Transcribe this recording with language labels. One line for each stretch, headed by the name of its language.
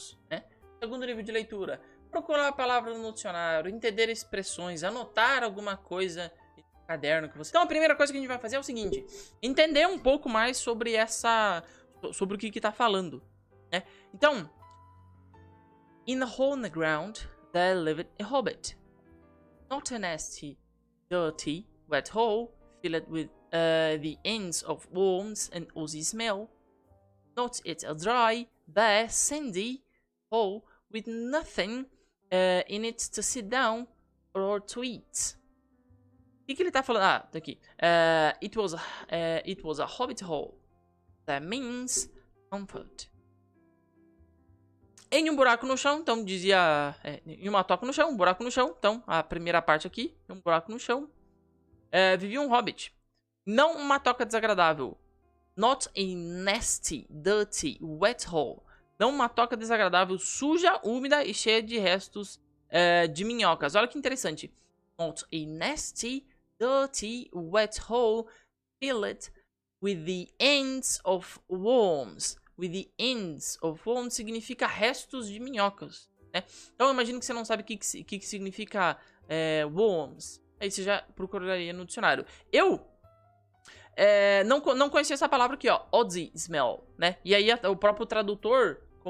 Portuguese: Né? Segundo nível de leitura. Procurar a palavra no dicionário, entender expressões, anotar alguma coisa no caderno que você... Então a primeira coisa que a gente vai fazer é o seguinte. Entender um pouco mais sobre sobre o que tá falando. Né?
English: Então, in a hole in the ground, there lived a hobbit. Not a nasty, dirty, wet hole, filled with the ends of worms and oozy smell. Not it a dry, bare, sandy hole with nothing in it to sit down or to eat.
Portuguese: O que ele tá falando? Ah, tá aqui.
English: It was a hobbit hole. That means comfort.
Portuguese: Em um buraco no chão, então dizia... em uma toca no chão, um buraco no chão. Então, a primeira parte aqui, um buraco no chão. Vivia um hobbit. Não uma toca desagradável.
English: Not a nasty, dirty, wet hole.
Portuguese: Não uma toca desagradável, suja, úmida e cheia de restos de minhocas. Olha que interessante.
English: Not a nasty, dirty, wet hole filled with the ends of worms. With the ends of worms
Portuguese: significa restos de minhocas. Né? Então eu imagino que você não sabe o que significa worms. Aí você já procuraria no dicionário. Eu não conhecia essa palavra aqui, ó. Oozy smell, né? E aí o próprio tradutor